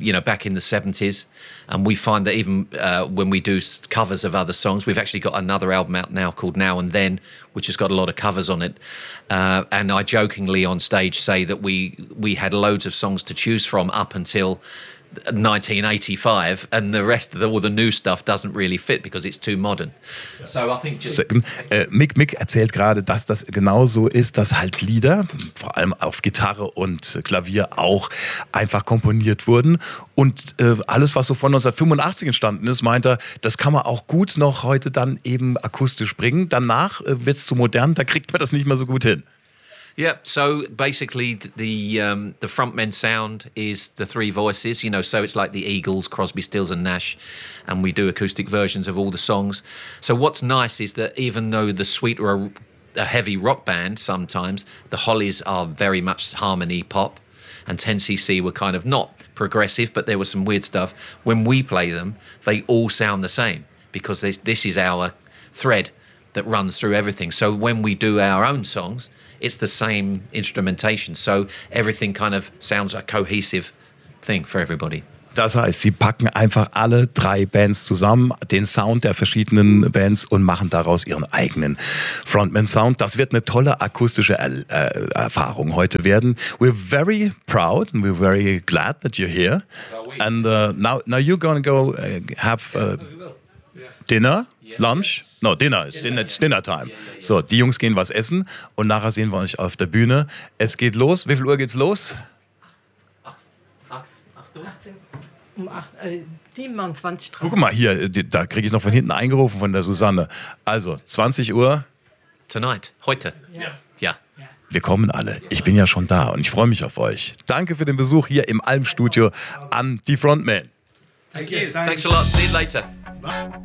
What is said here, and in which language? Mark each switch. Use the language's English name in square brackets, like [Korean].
[English] Back in the 70s, and we find that even when we do covers of other songs, we've actually got another album out now called Now and Then, which has got a lot of covers on it. And I jokingly on stage say that we had loads of songs to choose from up until 1985, and the rest of all the new stuff doesn't really fit because it's too modern. So I think just [German] Mick erzählt gerade, dass das genauso ist, dass halt Lieder, vor allem auf Gitarre und Klavier auch einfach komponiert wurden und alles, was so von 1985 entstanden ist, meint er, das kann man auch gut noch heute dann eben akustisch bringen. Danach wird es zu modern, da kriegt man das nicht mehr so gut hin. [English] Yeah, so basically the frontman sound is the three voices, you know, so it's like the Eagles, Crosby, Stills and Nash, and we do acoustic versions of all the songs. So what's nice is that even though The Sweet are a heavy rock band sometimes, the Hollies are very much harmony pop, and 10cc were kind of not progressive, but there was some weird stuff. When we play them, they all sound the same, because this is our thread that runs through everything. So when we do our own songs, it's the same instrumentation, so everything kind of sounds a cohesive thing for everybody. [German] Das heißt, sie packen einfach alle drei Bands zusammen, den Sound der verschiedenen Bands und machen daraus ihren eigenen Frontman-Sound. Das wird eine tolle akustische Erfahrung heute werden. [English] We're very proud and we're very glad that you're here. And now you're going to go have dinner. Lunch? No, dinner. It's dinner time. [German] So, die Jungs gehen was essen und nachher sehen wir euch auf der Bühne. Es geht los. Wie viel Uhr geht's los? 8 Uhr. Guck mal hier, da kriege ich noch von hinten eingerufen von der Susanne. Also, 20 Uhr. [English] Tonight. [German] Heute. Ja. Ja. Wir kommen alle. Ich bin ja schon da und ich freue mich auf euch. Danke für den Besuch hier im Almstudio an die Frontman. [English] Thank you. Thanks a lot. See you later. Bye.